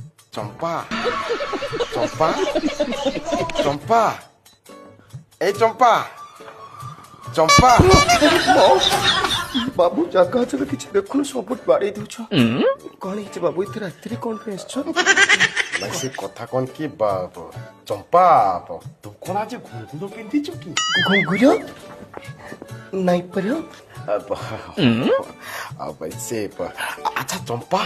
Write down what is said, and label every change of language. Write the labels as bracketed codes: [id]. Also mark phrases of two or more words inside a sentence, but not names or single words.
[or] চম্পা চম্পা চম্পা এই চম্পা চম্পা ବାବୁ ଜାଗା ଅଚଳ କିଛି ଦେଖୁନୁ ସବୁ ବାଡେଇ ଦଉଛ କଣ ହେଇଛି ବାବୁ ଏତେ ରାତିରେ କଣ ପାଇଁ ଆସିଛ ନାଇଁ ସେ କଥା କଣ କି ଚମ୍ପା ତୁ କଣ ଆଜି ଘୁଙ୍ଗୁର ପିନ୍ଧିଛୁ କି ଘୁଙ୍ଗୁର ନାଇଁ ପର ସେ ଆଚ୍ଛା ଚମ୍ପା